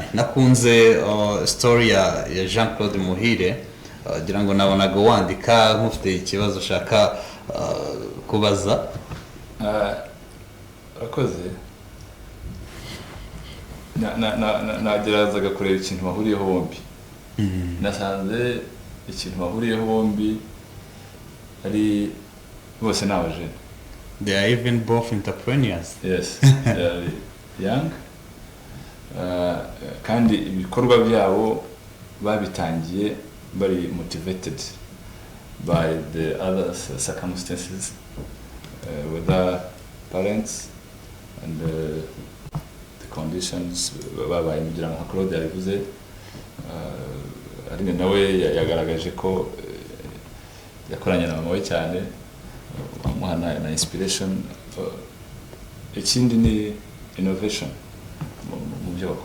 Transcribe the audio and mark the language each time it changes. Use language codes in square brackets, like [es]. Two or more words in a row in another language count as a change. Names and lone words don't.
[rw] Nakunze story ya Jean Claude Muhire, ngira ngo nabonaga wandika nk'ufite ikibazo ushaka kubaza. Akoze nagerazaga kureba ikintu bahuriyeho bombi. Nasanze ikintu bahuriyeho bombi ari bose n'abajene. [en] They are even both entrepreneurs. Yes, they are young. [rw] Kandi ibikorwa byabo babitangiye bari [en] motivated by the other circumstances, whether parents and the conditions [rw] babaye mugira nka Claude yabivuze. Arine nawe yagaragaje ko yakoranye na mama we cyane, amuhana na inspiration. Ikindi ni innovation mu byo bakora.